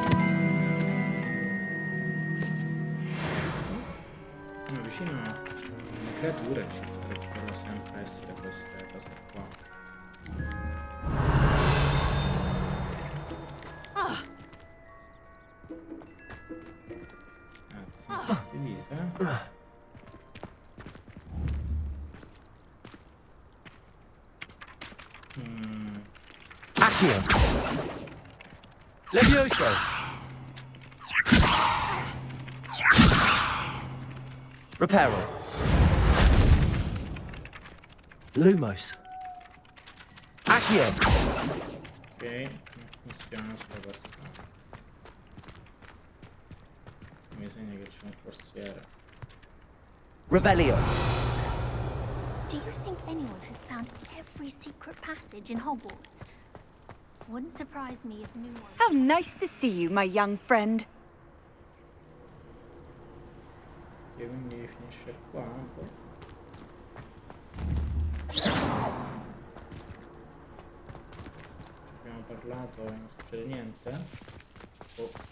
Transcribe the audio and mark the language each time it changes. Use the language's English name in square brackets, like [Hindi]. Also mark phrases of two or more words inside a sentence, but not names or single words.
[Italian] Vicino creature ci potrebbero sempre essere queste cose qua. Sono fastidise, Accio! Levioso! Reparo! Lumos! Accio! ok, non funziona sulla persona. Mi segna che c'è un forziere. Revelio! [English] Do you think anyone has found every secret passage in Hogwarts? Wouldn't surprise me if new ones... How nice to see you, my young friend. [Italian] Che quindi finisce qua un po'. Abbiamo parlato e non succede niente. Oh.